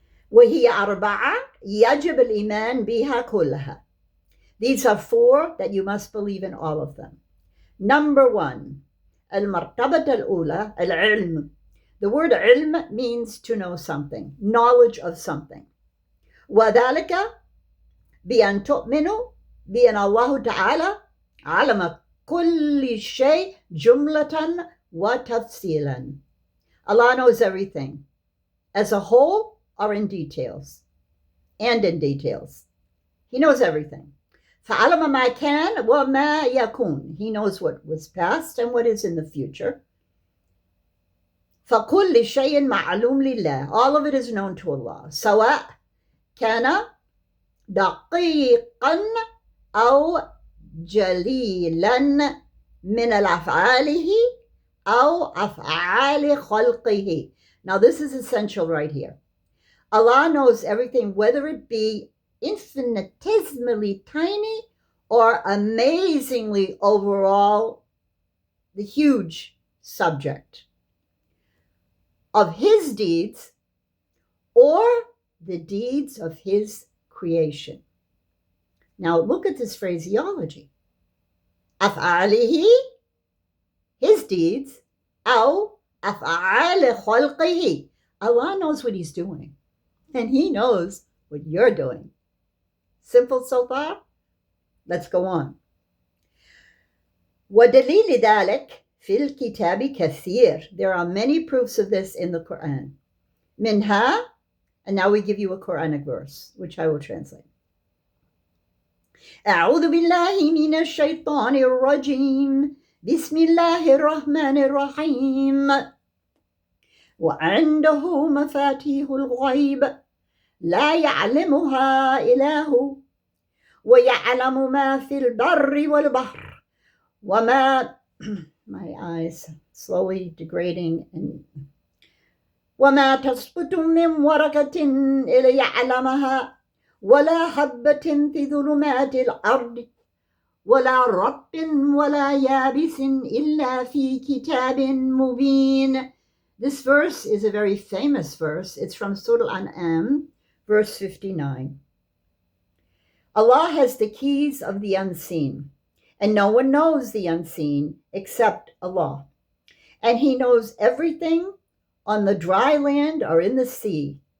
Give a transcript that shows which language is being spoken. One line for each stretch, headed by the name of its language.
Arabic: وهي 4 يجب الإيمان بها كلها.
English: These are 4 that you must believe in all of them. Number 1.
Arabic: المرتبة الأولى العلم.
English: The word علم means to know something, knowledge of something.
Arabic: وذلك بأن تؤمنوا بأن الله تعالى علم كل شيء جملة وتفصيلا.
English: Allah knows everything, as a whole or in details, and in details. He knows everything.
Arabic: فعلم ما كان وما يكون.
English: He knows what was past and what is in the future.
Arabic: فكل شيء معلوم لله.
English: All of it is known to Allah.
Arabic: سواء كان دقيقا أو جليلا من الأفعاله أو أفعال خلقه.
English: Now this is essential right here. Allah knows everything, whether it be infinitesimally tiny or amazingly overall the huge subject of His deeds or the deeds of His creation. Now look at this phraseology.
Arabic: أفعاله,
English: His deeds,
Arabic: أو أفعال خلقه.
English: Allah knows what He's doing, and He knows what you're doing. Simple so far? Let's go on.
Arabic: ودليل ذلك في الكتاب كثير.
English: There are many proofs of this in the Quran. منها, and now we give you a Quranic verse, which I will translate.
Arabic: أعوذ بالله من الشيطان الرجيم. بسم الله الرحمن الرحيم. وعنده مفاتيح الغيب لا يعلمها إلا هو ويعلم ما في البر والبحر وما
English: my eyes slowly degrading and
Arabic: وما تسقط من ورقة إلا يعلمها ولا حبة في ظلمات الأرض ولا رطب ولا يابس إلا في كتاب مبين.
English: This verse is a very famous verse. It's from Surah Al-An'am, verse 59. Allah has the keys of the unseen, and no one knows the unseen except Allah. And He knows everything on the dry land or in the sea.